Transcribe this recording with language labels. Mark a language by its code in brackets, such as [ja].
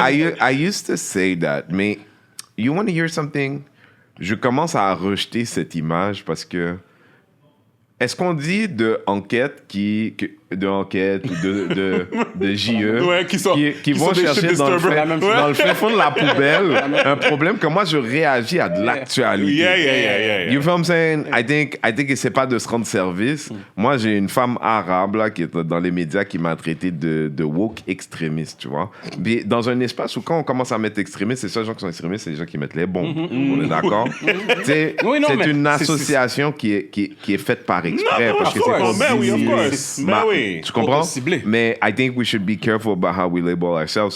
[en] I used to say that, [fr] mais [en] you want to hear something? [fr] Je commence à rejeter cette image parce que est-ce qu'on dit de enquête ou de JE qui vont chercher dans le fin fond de la poubelle un problème que moi je réagis à de l'actualité. [en] Yeah. You feel what I'm saying? I think [fr] que c'est pas de se rendre service. Moi j'ai une femme arabe là qui est dans les médias qui m'a traité de woke extrémiste, tu vois. Mais dans un espace où quand on commence à mettre extrémiste, c'est ça les gens qui sont extrémistes, c'est les gens qui mettent les bombes. On est d'accord? C'est une association qui est faite par exprès parce que c'est oui. Tu comprends? Mais [en] I think we should be careful about how we label ourselves.